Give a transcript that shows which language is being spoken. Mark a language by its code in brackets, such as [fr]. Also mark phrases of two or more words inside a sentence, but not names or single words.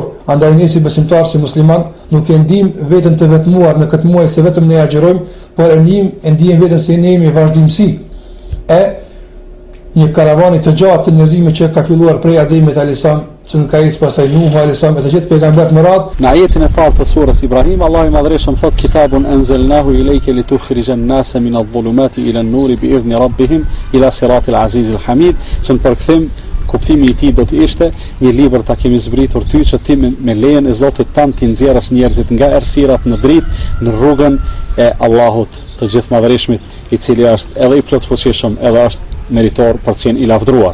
[sq] Andaj ne si besimtar, si musliman, nuk e ndijmë veten të vetmuar në këtë muaj se vetëm ne agjërojmë, por e ndijmë veten se ne jemi vazhdimsi e një karavani të gjatë të njerëzimit që ka filluar prej Ademit [ar] عليه السلام, [sq] që ka ecë pastaj Nuhu [ar] عليه السلام, [sq] të gjithë pejgamberët më radh. Në ajetin e parë të surës Ibrahim, Allahu i madhreshëm thot: [ar] "كتاب أنزلناه إليك لتخرج الناس من الظلمات إلى النور بإذن ربهم إلى صراط العزيز الحميد." Që në përkthim kuptimi i tij do të ishte: një libër ta kemi zbritur ty që ti me lejen e Zotit tan ti nxjerrësh njerëzit nga errësirat në dritë në rrugën e Allahut të gjithmadhërisht, i cili është edhe i plotfuqishëm, edhe është meritor për të qenë i lavdruar.